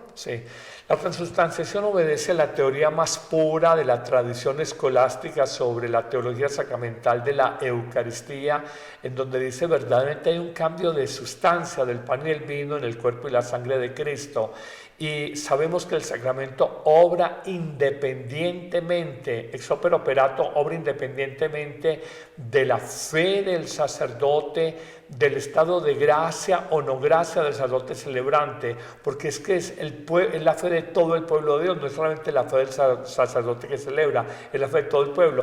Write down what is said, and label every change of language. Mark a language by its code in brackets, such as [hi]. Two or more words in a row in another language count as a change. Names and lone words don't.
[es] Sí, la transustanciación obedece a la teoría más pura de la tradición escolástica sobre la teología sacramental de la Eucaristía, en donde dice verdaderamente hay un cambio de sustancia del pan y el vino en el cuerpo y la sangre de Cristo. Y sabemos que el sacramento obra independientemente, [la] ex opere operato, [es] obra independientemente de la fe del sacerdote, del estado de gracia o no gracia del sacerdote celebrante, porque es que es la fe de todo el pueblo de Dios, no es solamente la fe del sacerdote que celebra, es la fe de todo el pueblo.